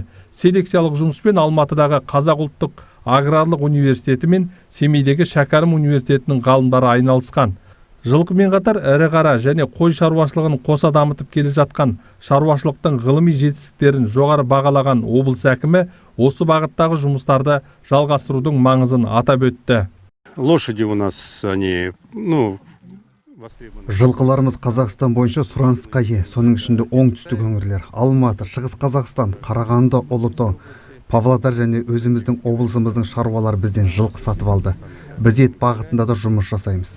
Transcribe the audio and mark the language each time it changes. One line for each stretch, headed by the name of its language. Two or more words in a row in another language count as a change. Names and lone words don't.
Kazakh: Селекциялық жұмыспен Алматыдағы Қазақ ұлттық аграрлық университеті мен Семейдегі Шәкәрім университетінің ғалымдары айналысқан. Жылқымен қатар ірі қара және қой шаруашылығын қоса дамытып келе жатқан шаруашылықтың ғылыми жетістіктерін жоғары бағалаған облыс әкімі осы бағыттағы жұмыстарды жалғастырудың маңызын атап өтті.
Russian: Лошади у нас, они,
Kazakh: Жылқыларымыз Қазақстан бойынша сұранысқа ие. Соның ішінде оңтүстік өңірлер, Алматы, Шығыс Қазақстан, Қарағанды, Ұлытау, Павлодар және өзіміздің облысымыздың шаруалары бізден жылқы сатып алды. Біз ет бағытында да жұмыс жасаймыз.